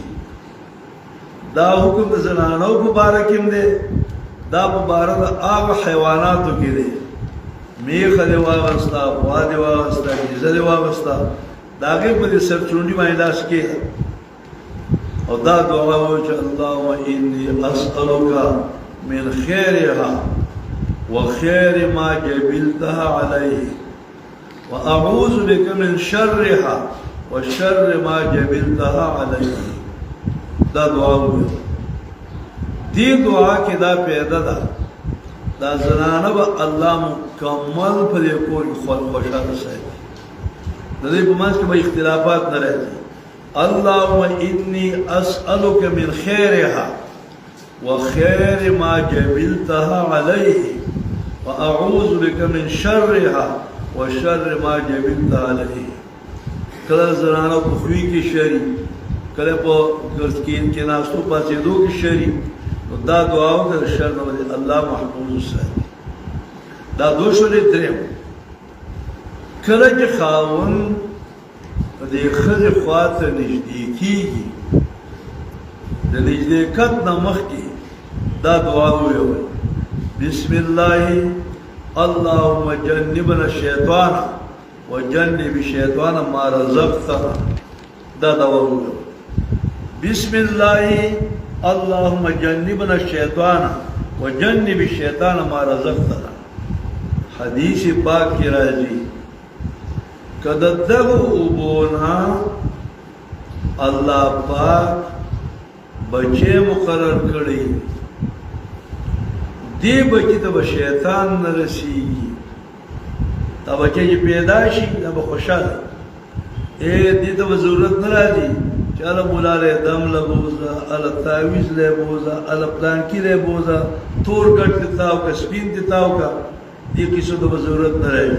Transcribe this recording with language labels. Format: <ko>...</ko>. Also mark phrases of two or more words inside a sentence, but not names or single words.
<ps>دا حکم د زنانو په باره کې هم دی، دا په باره د هغه حیواناتو کې دی. میخه دې واغسته، غوا دې واغسته، ګیزه دې واغسته، د هغې په دې سرچونډي باندې لاس کېږه، او دا دعا وایي چې</ps> <ar>اللهم انی اسألک من خیرها وخیر ما جبلتها علیه واعوذ بک من شرها وشر ما جبلتها علیه.</ar> <ps>دا دعا وایي. دې دعا کې دا پیدا ده، دا زنانه به الله مکمل په دې کور کې خوشحاله ساتي، د دې په منځ کې به اختلافات نه راځي.</ps> <ar>اللهم انی اسألک من خیرها وخیر ما جبلتها علیه واعوذ بک من شرها وشر ما جبلتها علیه.</ar> <ps>کله زنانه په خوی کې شری، کله په کې ناستو پاسېدو کې شری، دا دعا وکړه شر نه ولې الله محفوظ وساتي. دا دوه شولې درېم. کله چې خاوند په دې ښځې خواته نږدې کېږي، د نږدېکت نه مخکې دا دعا ووایي:</ps> <ar>بسم الله اللهم جنبنا الشیطان وجنب الشیطان ما رزقتنا.</ar> <ps>دا دعا ووایي:</ps> <ar>بسم الله اللهم جنبنا الشیطان وجنب الشیطان ما رزقتنا.</ar> <ps>حدیث پاک کی راځي کده دغه اوبونا الله پاک بچے مقرر کړی، دی بچی ته شیطان نه رسیږي، دا بچی چې پیدا شي دا به خوشاله، دې ته ضرورت نه راځي چې اله مولا له دم له بوزه، اله تعویز له بوزه، اله پلانکی له بوزه، تور ګټ دتاو که سپین دتاو که، دې کیسو ته ضرورت نه راځي.</ps>